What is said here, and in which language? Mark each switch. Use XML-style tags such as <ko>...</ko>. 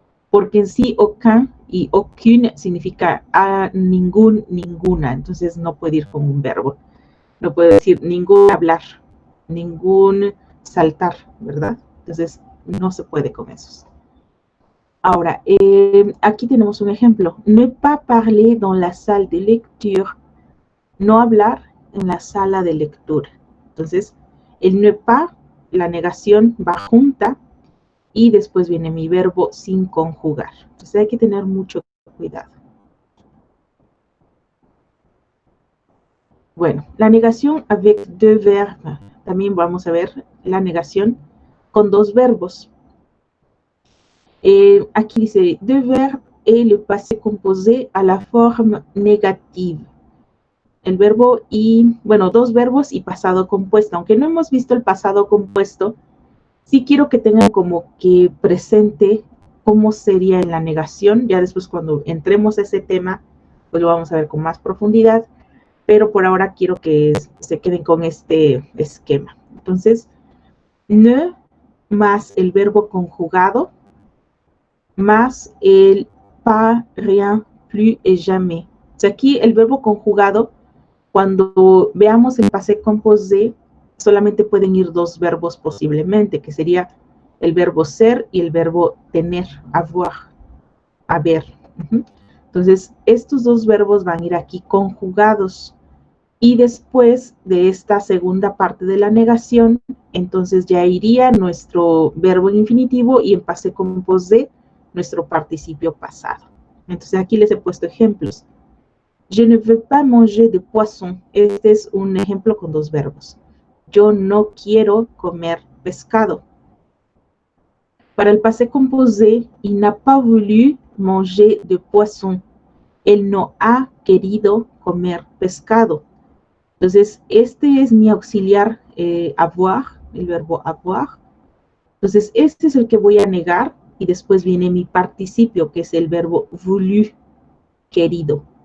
<es>Porque en sí aucun y aucune significa a ningún, ninguna, entonces no puede ir con un verbo. No puede decir ningún hablar, ningún saltar, ¿verdad? Entonces no se puede con esos. Ahora, aquí tenemos un ejemplo.</es> <fr>Ne pas parler dans la salle de lecture.</fr> <es>No hablar en la sala de lectura. Entonces, el ne pas, la negación va junta, y después viene mi verbo sin conjugar. Entonces hay que tener mucho cuidado. Bueno, la negación avec deux verbes. También vamos a ver la negación con 2 verbos.</es> <fr>Aquí dice, deux verbes et le passé composé à la forme négative.</fr> <es>El verbo y, bueno, 2 verbos y pasado compuesto. Aunque no hemos visto el pasado compuesto, sí quiero que tengan como que presente cómo sería en la negación. Ya después cuando entremos a ese tema, pues lo vamos a ver con más profundidad. Pero por ahora quiero que se queden con este esquema. Entonces, ne más el verbo conjugado, más el pas, rien, plus et jamais. O sea, aquí el verbo conjugado, cuando veamos el passé composé, solamente pueden ir 2 verbos posiblemente, que sería el verbo ser y el verbo tener, avoir, haber. Entonces, estos 2 verbos van a ir aquí conjugados. Y después de esta segunda parte de la negación, entonces ya iría nuestro verbo en infinitivo y en passé composé nuestro participio pasado. Entonces, aquí les he puesto ejemplos.</es> <fr>Je ne veux pas manger de poisson.</fr> <es>Este es un ejemplo con 2 verbos. Yo no quiero comer pescado.</es> <fr>Para el passé composé, il n'a pas voulu manger de poisson.</fr> <es>Él no ha querido comer pescado. Entonces, este es mi auxiliar avoir, el verbo avoir. Entonces, este es el que voy a negar y después viene mi participio, que es el verbo voulu, querido.</es>